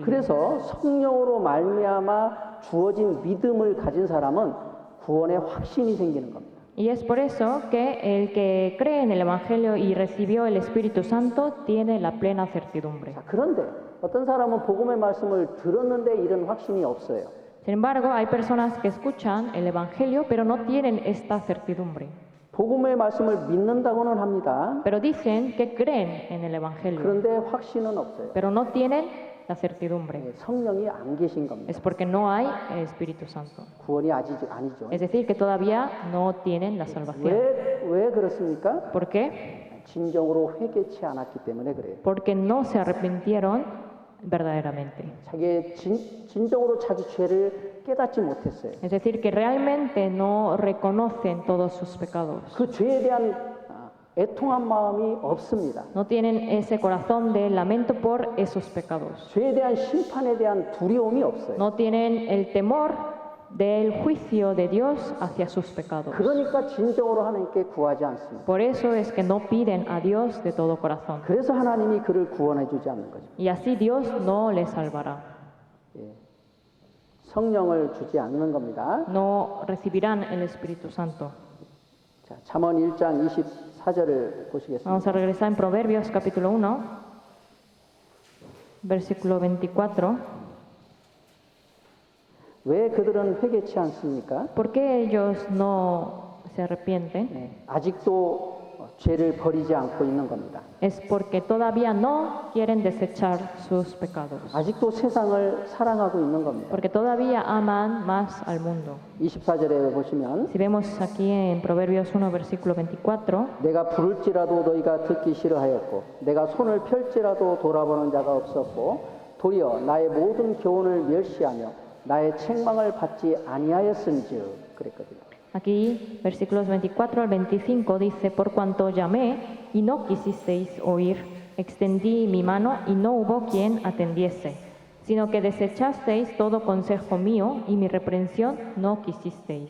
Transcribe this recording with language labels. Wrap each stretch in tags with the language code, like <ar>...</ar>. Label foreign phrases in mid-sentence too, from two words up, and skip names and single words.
<ko>그래서 성령으로 말미암아 주어진 믿음을 가진 사람은 구원의 확신이 생기는 겁니다.</ko> <es>Y es por eso que el que cree en el Evangelio y recibió el Espíritu Santo tiene la plena certidumbre.</es> <ko>자, 그런데 어떤 사람은 복음의 말씀을 들었는데 이런 확신이 없어요.</ko> <es>Sin embargo, hay personas que escuchan el Evangelio pero no tienen esta certidumbre.</es> <ko>복음의 말씀을 믿는다고는 합니다.</ko> <es>Pero dicen que creen en el Evangelio,</es> <ko>그런데 확신은 없어요.</ko> <es>pero no tienen la certidumbre.</es> <ko>성령이 안 계신 겁니다.</ko> <es>Es porque no hay el Espíritu Santo.</es> <ko>구원이 아니죠.</ko> <es>Es decir, que todavía no tienen la salvación.</es> <ko>왜 그렇습니까?</ko> <es>¿Por qué?</es> <ko>진정으로 회개치 않았기 때문에 그래요.</ko> <es>Porque no se arrepintieron verdaderamente.</es> <ko>자기의 진정으로 자기 죄를 깨닫지 못했어요.</ko> <es>Es decir, que realmente no reconocen todos sus pecados.</es> <ko>그 죄에 대한 애통한 마음이 없습니다.</ko> <es>No tienen ese corazón de lamento por esos pecados.</es> <ko>죄에 대한 심판에 대한 두려움이 없어요.</ko> <es>No tienen el temor del juicio de Dios hacia sus pecados.</es> <ko>그러니까 진정으로 하나님께 구하지 않습니다.</ko> <es>Por eso es que no piden a Dios de todo corazón.</es> <ko>그래서 하나님이 그를 구원해 주지 않는 거죠.</ko> <es>Y así Dios no les salvará.</es> <ko>성령을 주지 않는 겁니다.</ko> <es>No recibirán el Espíritu Santo.</es> <ko>자, 잠언 1장 24절을 보시겠습니다.</ko> <es>Vamos a regresar en Proverbios capítulo 1, versículo 24.</es> <ko>왜 그들은 회개치 않습니까?</ko> <es>¿Por qué ellos no se arrepienten?</es> <ko>아직도 죄를 버리지 않고 있는 겁니다.</ko> <es>Es porque todavía no quieren desechar sus pecados.</es> <ko>아직도 세상을 사랑하고 있는 겁니다.</ko> <es>Porque todavía aman más al mundo.</es> <ko>24절에 보시면</ko> <es>Si vemos aquí en Proverbios 1, versículo 24,</es> <ko>내가 부를지라도 너희가 듣기 싫어하였고 내가 손을 펼지라도 돌아보는 자가 없었고 도리어 나의 모든 교훈을 멸시하며 나의 책망을 받지 아니하였은즉 그랬거든요.</ko> <es>aquí versículos 24 al 25 dice, por cuanto llamé y no quisisteis oír, extendí mi mano y no hubo quien atendiese, sino que desechasteis todo consejo mío y mi reprensión no quisisteis.</es>